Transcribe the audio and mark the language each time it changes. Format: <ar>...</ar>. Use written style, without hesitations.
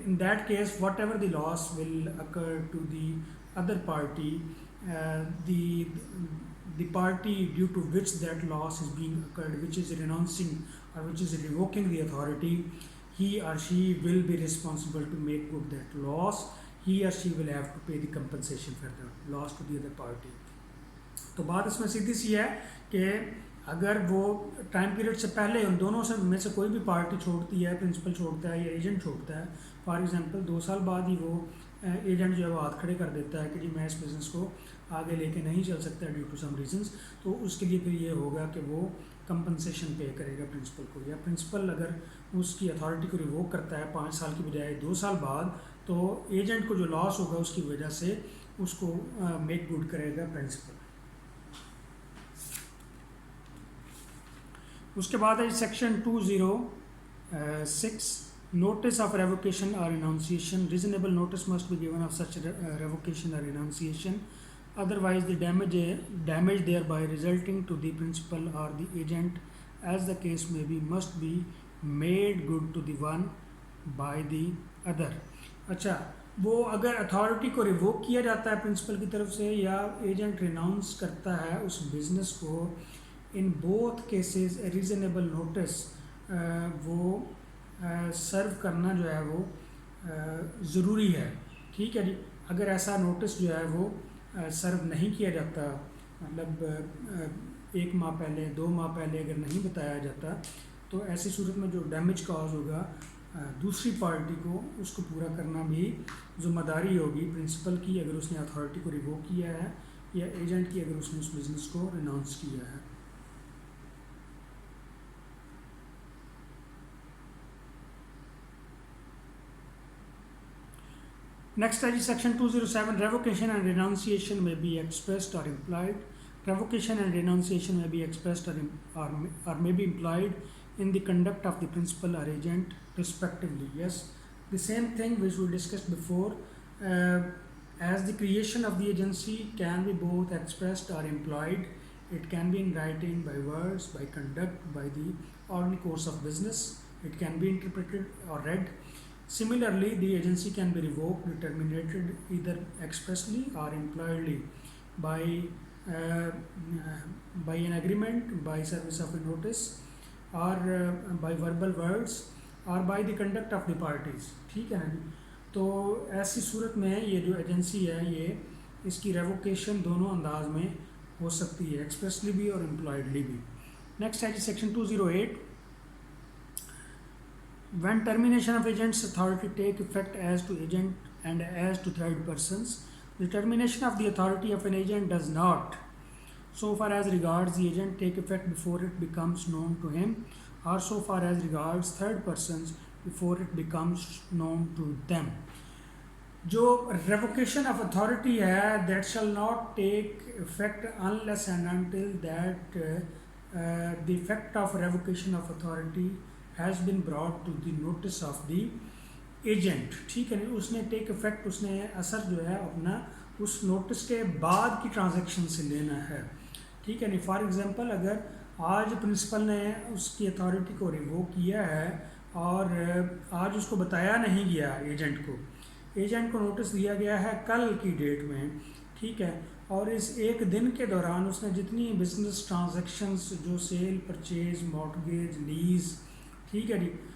<en>In that case whatever the loss will occur to the other party, the party due to which that loss is being occurred, which is renouncing or which is revoking the authority, he or she will be responsible to make good that loss. He or she will have to pay the compensation for the loss to the other party.</en> <ur>تو بات اس میں سیدھی سی ہے کہ اگر وہ time period سے پہلے ان دونوں سے میں سے کوئی بھی پارٹی چھوڑتی ہے، پرنسپل چھوڑتا ہے یا ایجنٹ چھوڑتا ہے، فار ایگزامپل 2 سال بعد ہی وہ ایجنٹ جو ہے وہ ہاتھ کھڑے کر دیتا ہے کہ جی میں اس بزنس کو آگے لے کے نہیں چل سکتا ڈیو ٹو سم ریزنس، تو اس کے لیے پھر یہ ہوگا کہ وہ کمپنسیشن پے کرے گا پرنسپل کو. یا پرنسپل اگر اس کی اتھارٹی کو ریووک کرتا ہے 5 سال کی بجائے 2 سال بعد، تو ایجنٹ کو جو لاس ہوگا اس کی وجہ سے اس کو میک گڈ کرے گا پرنسپل. اس کے بعد ہے سیکشن 206 نوٹس آف ریووکیشن اور ریناؤنسیشن. Reasonable notice must be given of such revocation اور ریناؤنسیشن،</ur> <en>otherwise the damage thereby resulting to the principal or the agent as the case may be must be made good to the one by the other.</en> <ur>اچھا، وہ اگر authority کو revoke کیا جاتا ہے principal کی طرف سے یا ایجنٹ ریناؤنس کرتا ہے اس بزنس کو، in both cases reasonable notice وہ سرو کرنا جو ہے وہ ضروری ہے. ٹھیک ہے جی. اگر ایسا نوٹس جو ہے وہ سرو نہیں کیا جاتا، مطلب 1 ماہ پہلے 2 ماہ پہلے اگر نہیں بتایا جاتا، تو ایسی صورت میں جو ڈیمیج کاز ہوگا دوسری پارٹی کو اس کو پورا کرنا بھی ذمہ داری ہوگی پرنسپل کی اگر اس نے اتھارٹی کو ریووک کیا ہے، یا ایجنٹ کی اگر اس نے اس بزنس کو ریناؤنس کیا ہے. نیکسٹ ہے جی سیکشن 207 ریووکیشن اینڈ ریناؤنسیشن میں بی ایکسپریسڈ اور امپلائڈ. ریووکیشن اینڈ ریناؤنسیشن میں بی ایکسپریسڈ اور</ur> <en>may be implied in the conduct of the principal or agent respectively. Yes, the same thing which we discussed before. As the creation of the agency can be both expressed or implied, it can be in writing, by words, by conduct, by the ordinary course of business. It can be interpreted or read. Similarly, the agency can be revoked, terminated either expressly or impliedly by uh, by an agreement, by service of a notice, or by verbal words, or by the conduct of the parties.</en> <ur>ٹھیک ہے نا جی. تو ایسی صورت میں یہ جو agency ہے یہ اس کی ریووکیشن دونوں انداز میں ہو سکتی ہے, ایکسپریسلی بھی اور امپلائڈلی بھی. نیکسٹ ہے جی section 208.</ur> <en>When termination of agent's authority take effect as to agent and as to third persons, the termination of the authority of an agent does not, so far as regards the agent, take effect before it becomes known to him, or so far as regards third persons before it becomes known to them.</en> <ur>جو revocation of authority ہے that shall not take effect unless and until that the effect of revocation of authority has been brought to the notice of the agent. ٹھیک ہے نا, اس نے ٹیک effect, اس نے اثر جو ہے اپنا اس نوٹس کے بعد کی ٹرانزیکشن سے لینا ہے. ٹھیک ہے نا. فار ایگزامپل اگر آج پرنسپل نے اس کی اتھارٹی کو ریووک کیا ہے اور آج اس کو بتایا نہیں گیا ایجنٹ کو نوٹس دیا گیا ہے کل کی ڈیٹ میں, ٹھیک ہے, اور اس ایک دن کے دوران اس نے جتنی بزنس ٹرانزیکشنز جو سیل, پرچیز, مارٹگیج, لیز, ٹھیک ہے جی,</ur>